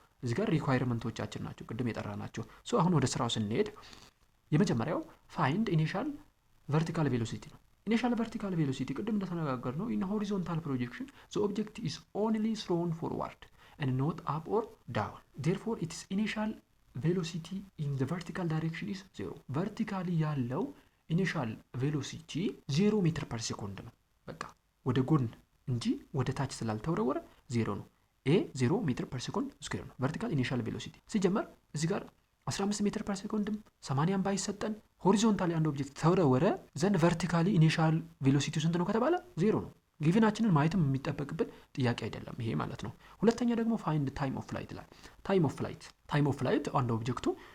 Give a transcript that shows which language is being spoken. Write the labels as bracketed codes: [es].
[am] እዚህ ጋር ሪኳየርመንቶቻችን ናቸው ቅድም የጠራናቸው። ሶ አሁን ወደ ስራው ስንሄድ የመጀመሪያው ፋይንድ ኢኒሻል ቨርቲካል ቬሎሲቲ ነው። ኢኒሻል ቨርቲካል ቬሎሲቲ ቅድም እንደተነጋገር ነው [en] ኢን ሆሪዞንታል ፕሮጀክሽን ዘ ኦብጀክት ኢዝ ኦንሊ ትሮን ፎርዋርድ and not up or down. Therefore its initial velocity in the vertical direction is 0. [am] vertically ያለው ኢኒሻል ቬሎሲቲ 0 ሜትር ፐር ሴኮንድ ነው። በቃ ወደ ጎን እንጂ ወደ ታች ስላልተወረወረ 0 ነው። ኤ 0 ሜትር ፐር ሴኮንድ ስኩዌር ነው ቨርቲካል ኢኒሻል ቬሎሲቲ። ሲጀመር እዚህ ጋር 15 ሜትር ፐር ሴኮንድም 80 ባይሰጠን ሆሪዞንታሊ አንድ ኦብጀክት ተወረወረ ዘንድ ቨርቲካሊ ኢኒሻል ቬሎሲቲው ስንት ነው ከተባለ 0 ነው። ጊቭናችንን ማየትም የሚጠበቅብን ጥያቄ አይደለም ይሄ ማለት ነው። ሁለተኛ ደግሞ ፋይንድ ታይም ኦፍ ፍላይት ይላል። ታይም ኦፍ ፍላይት አንድ ኦብጀክቱ